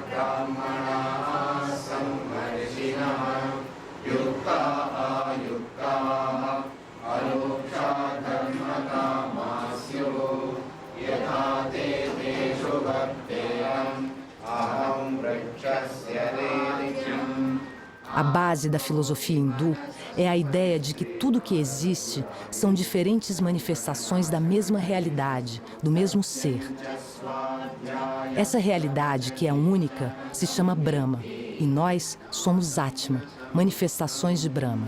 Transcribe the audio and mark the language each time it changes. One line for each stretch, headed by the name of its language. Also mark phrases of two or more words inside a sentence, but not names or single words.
Sanskrit: Brahmana Samvarshina Yukta Ayukta Aluksha Dharmata Masyo Yatha Te Teshu Bhakteyam Aham Vrakshasya Relikyam.
Portuguese: A base da filosofia hindu é a ideia de que tudo que existe são diferentes manifestações da mesma realidade, do mesmo ser. Essa realidade, que é única, se chama Brahma, e nós somos Atma, manifestações de Brahma.